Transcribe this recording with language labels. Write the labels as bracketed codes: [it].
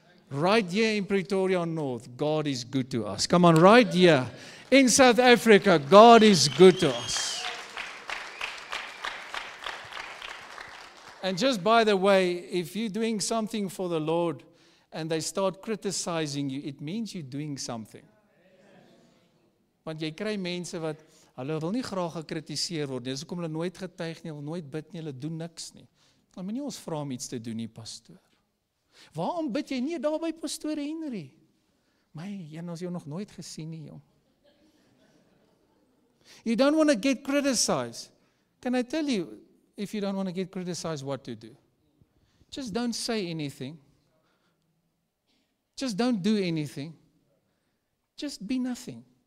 [en] Right here in Pretoria North, God is good to us. Come on, right here in South Africa, God is good to us. And just by the way, if you're doing something for the Lord and they start criticizing you, it means you're doing something. [af] Want jy kry mense wat hulle wil nie graag gekritiseer word nie. Dis hoekom hulle nooit getuig nie, hulle nooit bid nie, hulle doen niks nie. Dan moet nie ons vra om iets te doen nie, pastoor. Waarom bid jy nie daar by pastoor Henry? My, jy ons jou nog nooit gesien nie, jong. [en] You don't want to get criticized. Can I tell you, if you don't want to get criticized, what to do? Just don't say anything. Just don't do anything. Just be nothing.